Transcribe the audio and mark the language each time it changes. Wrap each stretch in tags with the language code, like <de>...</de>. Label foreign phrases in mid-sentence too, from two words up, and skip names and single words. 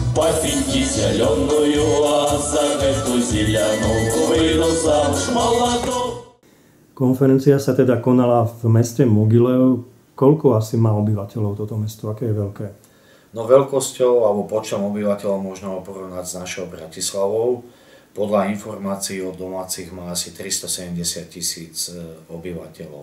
<ru>пафеньки зеленую, а за эту зеленую выйду замуж молодого.</ru> <sk>Konferencia sa teda konala v meste Mogilev. Koľko asi má obyvateľov toto mesto? Aké je veľké? No veľkosťou alebo počtom obyvateľov možno porovnať s našou Bratislavou. Podľa informácií od domácich má asi 370 000 obyvateľov.</sk>